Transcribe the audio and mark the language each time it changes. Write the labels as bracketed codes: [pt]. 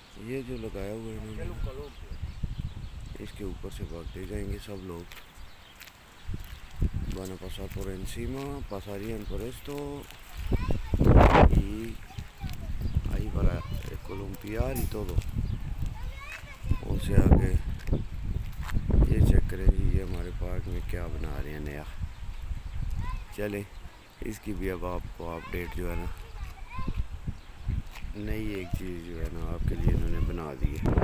[hi] ये जो लगाया हुआ है इन्होंने, इसके ऊपर से भागते जाएंगे सब लोग। [es] Van a pasar por encima, pasarían por esto y ahí para columpiar y todo. O sea que [hi] ये चेक करें जी, ये हमारे पार्क में क्या बना रहे हैं नया। चलें इसकी भी अब आपको अपडेट जो है ना, नई एक चीज़ जो है ना आपके लिए इन्होंने बना दी है।